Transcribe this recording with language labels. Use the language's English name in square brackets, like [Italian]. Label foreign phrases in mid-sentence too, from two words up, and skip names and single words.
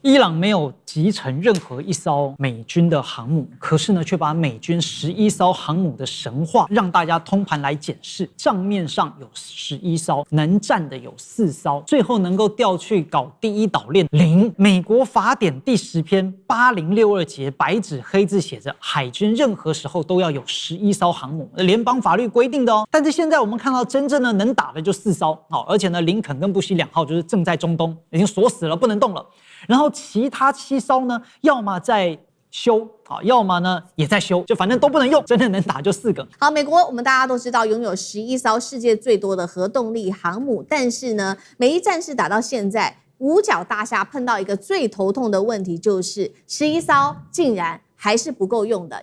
[Chinese] 伊朗沒有擊沉任何一艘美軍的航母，可是呢，卻把美軍11艘航母的神話讓大家通盤來檢視。賬面上有11艘，能戰的有4艘，最後能夠調去搞第一島鏈0。美國法典第10篇8062節白紙黑字寫着，海軍任何時候都要有11艘航母，聯邦法律規定的哦。但是現在我們看到真正的能打的就4艘，而且呢，林肯跟布希2號就是正在中東，已经鎖死了，不能動了。然後其他7艘呢，要麼在修，要麼呢也在修，就反正都不能用，真的能打就4個。好，美國我們大家都知道擁有11艘世界最多的核動力航母，但是呢，美伊戰事打到現在，五角大廈碰到一個最頭痛的問題，就是11艘竟然還是不夠用的。